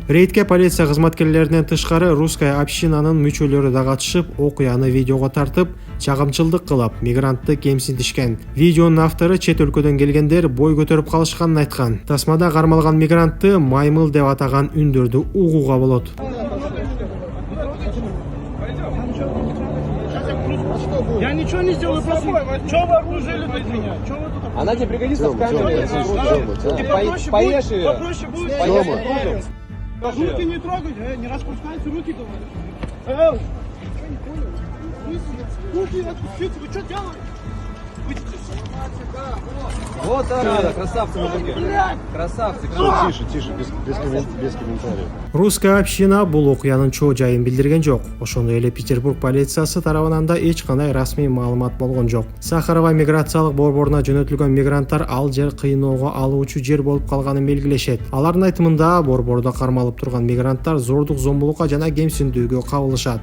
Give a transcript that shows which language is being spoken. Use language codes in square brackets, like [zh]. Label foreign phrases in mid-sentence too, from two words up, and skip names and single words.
[ky] Рейдке полиция кызматкерлеринен тышкары русская общинанын мүчөлөрү да катышып, окуяны видеого тартып, чагымчылдык кылып, мигрантты кемсинтишкен. Видеонун автору чет өлкөдөн келгендер бой көтөрүп калышканын айткан. Тасмада кармалган мигрантты маймыл деп атаган үндөрдү угууга болот. [ru] Я ничего не сделал, просто... Что вы окружили тут меня? Что вы тут... Она тебе пригодится в камере. Поешь ее. Попроще будет. Руки не трогайте, не распускайте руки, говорю. Что не понял? Руки отпустите, вы что делаете? Вот так, красавцы мужики. Красавцы, красавцы. Тише, без комментариев. Русская община [ky] бул окуянын чоо жайын билдирген жок. Ошондой эле Петербург полициясы тарабынан да эч кандай расмий маалымат болгон жок. Сахарова миграциялык борборуна жөнөтүлгөн мигранттар ал жер кыйноого алуучу жер болуп калганын белгилешет. Алардын айтымында борбордо кармалып турган мигранттар зордук зомбулукка жана кемсиндүүгө кабылышат.